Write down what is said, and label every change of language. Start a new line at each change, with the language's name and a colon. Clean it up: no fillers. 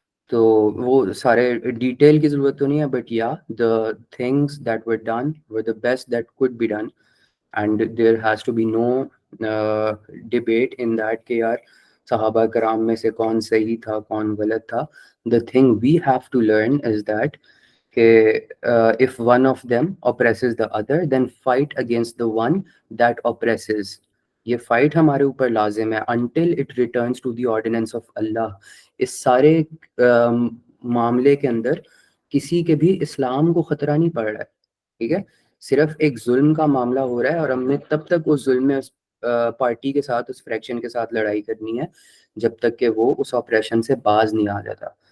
Urdu: تو وہ سارے ڈیٹیل کی ضرورت تو نہیں ہے،
English: but yeah the things that were done were the best that could be done, and there has to be no debate in that
Urdu: کہ یار صحابہ کرام میں سے کون صحیح تھا کون غلط تھا.
English: The thing we have to learn is that if one of them oppresses the other, then fight against the one that oppresses.
Urdu: یہ فائٹ ہمارے اوپر لازم ہے
English: until it returns to the ordinance of Allah.
Urdu: اس سارے معاملے کے اندر کسی کے بھی اسلام کو خطرہ نہیں پڑ رہا ہے، ٹھیک ہے؟ صرف ایک ظلم کا معاملہ ہو رہا ہے، اور ہم نے تب تک اس ظلم میں اس پارٹی کے ساتھ، اس فریکشن کے ساتھ لڑائی کرنی ہے جب تک کہ وہ اس آپریشن سے باز نہیں آ جاتا.